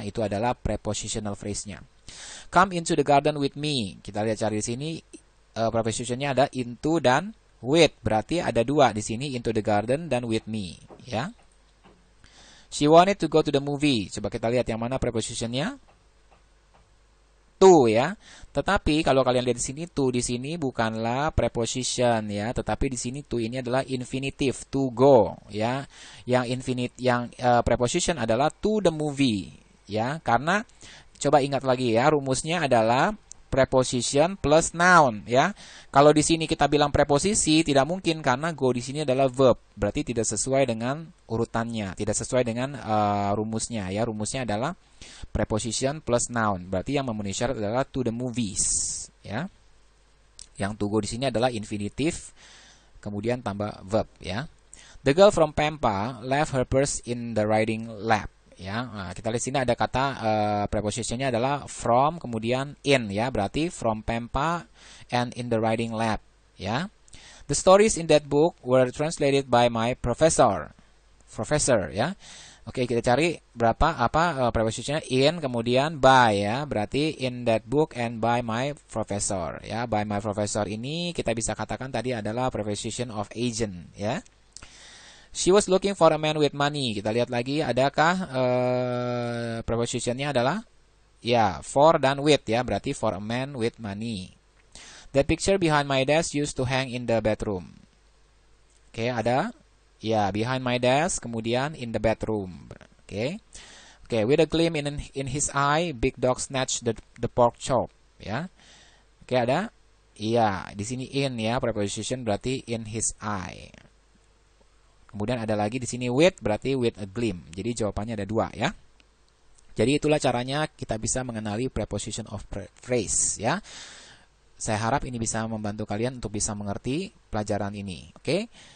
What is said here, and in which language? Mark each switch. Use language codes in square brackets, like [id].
[id] Itu adalah prepositional phrase-nya. [en] Come into the garden with me. [id] Kita lihat cari di sini prepositionnya ada into dan with. Berarti ada dua di sini, [en] into the garden [id] dan [en] with me [id] ya. [en] She wanted to go to the movie. [id] Coba kita lihat yang mana prepositionnya? To ya. Tetapi kalau kalian lihat di sini to di sini bukanlah preposition ya, tetapi di sini to ini adalah infinitive, to go ya. Yang preposition adalah [en] to the movie [id] ya. Karena coba ingat lagi ya, rumusnya adalah preposition plus noun ya. Kalau di sini kita bilang preposisi tidak mungkin karena go di sini adalah verb. Berarti tidak sesuai dengan urutannya, tidak sesuai dengan rumusnya ya. Rumusnya adalah preposition plus noun. Berarti yang memenuhi syarat adalah [en] to the movies [id] ya. Yang to go di sini adalah infinitive kemudian tambah verb ya. [en] The girl from Pampa left her purse in the riding lab. [id] Ya, nah, kita lihat sini ada kata prepositionnya adalah from kemudian in ya, berarti [en] from Pampa and in the riding lab [id] ya. [en] The stories in that book were translated by my professor ya. [id] Oke, kita cari prepositionnya in kemudian by ya, berarti [en] in that book and by my professor [id] ya. [en] By my professor [id] ini kita bisa katakan tadi adalah preposition of agent ya. [en] She was looking for a man with money. [id] Kita lihat lagi, adakah prepositionnya adalah ya [en] for dan with ya, berarti for a man with money. The picture behind my desk used to hang in the bedroom. [id] Oke, ada ya [en] behind my desk kemudian in the bedroom. Oke, with a gleam in his eye, big dog snatched the pork chop ya. [id] Oke, ada ya di sini in ya, preposition berarti in his eye. Kemudian ada lagi di sini with, berarti with a gleam. Jadi jawabannya ada dua ya. Jadi itulah caranya kita bisa mengenali preposition of phrase ya. Saya harap ini bisa membantu kalian untuk bisa mengerti pelajaran ini. Oke.